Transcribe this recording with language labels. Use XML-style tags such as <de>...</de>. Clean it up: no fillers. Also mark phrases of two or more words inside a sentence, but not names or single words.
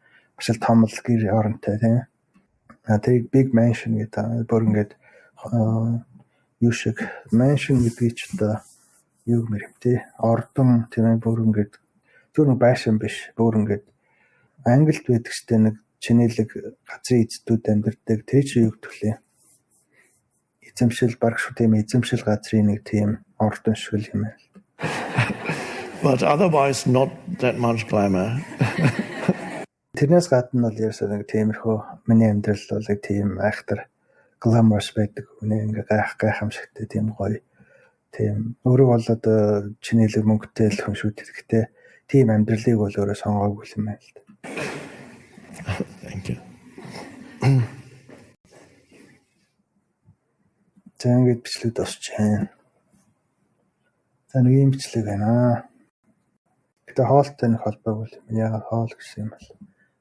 <mn>Маш л том л гэр оронтой тийм. Тэр</mn> <en>big mansion</en> <mn>гэдэг бүр ингээд юу шиг mansion гэдгийг ч одоо юу гэмээр юм те ордон тийм бүр ингээд зөв нэг байшин биш бүр ингээд Англид байдаг штэ нэг чинэлэг газрын эзэдүүд амьдардаг тэр чинь юу гэвэл эзэмшил баг шүү тийм эзэмшил газрын нэг тийм ордон шиг юм байна.</mn> <en>but otherwise not that much glamour.</en> <mn>Тэрнээс гадна бол ерөөсөө нэг тиймэрхүү миний амьдрал бол нэг тийм айхтар glamorous байдаг үнэ ингээ гайхамшигтай тийм гоё тийм өөрөө бол одоо чинэлэг мөнгөтэй л хүн шүү дээ. Гэхдээ тийм амьдралыг бол өөрөө сонгоогүй юм байна л да.</mn> <en>Thank you.</en> <mn>За ингээд бичлэг дуусч байна. За нэг юм бичлэг байна. Гэтэ хоолтой нэг холбоогүй юм. Яагаад хоол гэсэн юм бол</mn>